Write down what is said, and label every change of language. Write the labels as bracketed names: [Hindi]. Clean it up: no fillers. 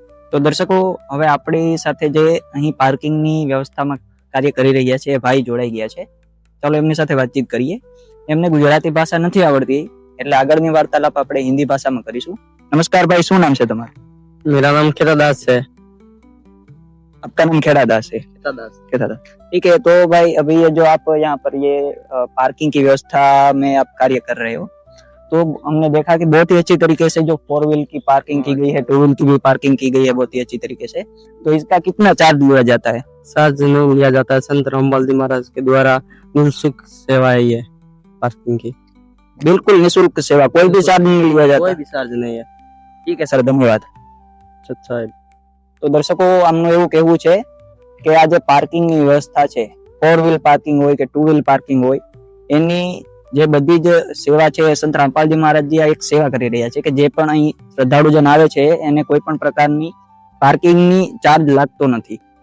[Gujarati] તો દર્શકો, હવે આપણી સાથે જે અહીં પાર્કિંગની વ્યવસ્થામાં કાર્ય કરી રહ્યા છે એ ભાઈ જોડાઈ ગયા છે. ચાલો એમની સાથે વાતચીત કરીએ. એમને ગુજરાતી ભાષા નથી આવડતી એટલે આગળની વાર્તાલાપ આપણે હિન્દી ભાષામાં કરીશું. [Hindi] नमस्कार भाई, [Gujarati] શું નામ છે તમારું? [Hindi] मेरा नाम खेड़ादास है। आपका नाम खेड़ादास है? खेड़ादास, ठीक है. तो भाई अभी ये जो आप यहाँ पर ये पार्किंग की व्यवस्था में आप कार्य कर रहे हो, तो हमने देखा कि बहुत ही अच्छी तरीके से जो 4 व्हील की पार्किंग की गई है, 2 व्हील की भी पार्किंग की गई है बहुत ही अच्छी तरीके से. तो इसका कितना चार्ज लिया जाता है? चार्ज नहीं लिया जाता है। संत रामपाल जी महाराज के द्वारा निःशुल्क सेवा है ये पार्किंग की, बिल्कुल निःशुल्क सेवा, कोई भी चार्ज नहीं लिया जाता? कोई भी चार्ज नहीं है। ठीक है सर, धन्यवाद. अच्छा है. [Gujarati] તો દર્શકો, આમનું એવું કહેવું છે કે આ જે પાર્કિંગની વ્યવસ્થા છે, 4 વ્હીલ પાર્કિંગ હોય કે 2 વ્હીલ પાર્કિંગ હોય, એની જે બધી જ સેવા છે સંત રામપાલજી મહારાજજી આ એક સેવા કરી રહ્યા છે કે જે પણ અહીં શ્રદ્ધાળુજન આવે છે એને કોઈ પણ પ્રકારની પાર્કિંગની ચાર્જ લાગતો નથી.